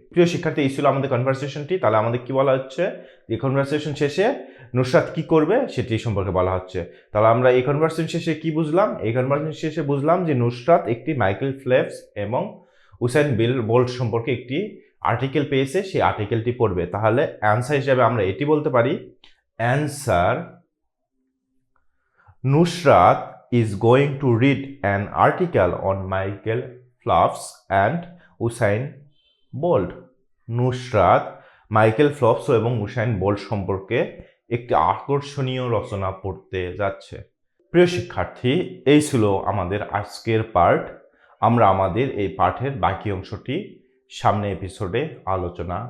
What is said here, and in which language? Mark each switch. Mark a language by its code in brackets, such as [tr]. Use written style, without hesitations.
[bn] প্রিয় শিক্ষার্থী, এই ছিল আমাদের কনভারসেশনটি। তাহলে আমাদের কি বলা হচ্ছে? এই কনভারসেশন শেষে নুসরাত কি করবে সেটি সম্পর্কে বলা হচ্ছে। তাহলে আমরা এই কনভারসেশন শেষে কি বুঝলাম? এই কনভারসেশন শেষে বুঝলাম যে নুসরাত একটি মাইকেল ফেলপস এবং উসাইন বোল্ট সম্পর্কে একটি আর্টিকেল পেয়েছে, সেই আর্টিকেলটি পড়বে। তাহলে অ্যান্সার হিসাবে আমরা এটি বলতে পারি, answer, [en] Nusrat is going to read an article on Michael Phelps and Usain Bolt. [bn] Nusrat Michael Phelps এবং উসাইন বোল্ট সম্পর্কে একটি আকর্ষণীয় রচনা পড়তে যাচ্ছে। প্রিয় শিক্ষার্থী, এই ছিল আমাদের আজকের পার্ট। আমরা আমাদের এই পাঠের বাকি অংশটি সামনে এপিসোডে আলোচনা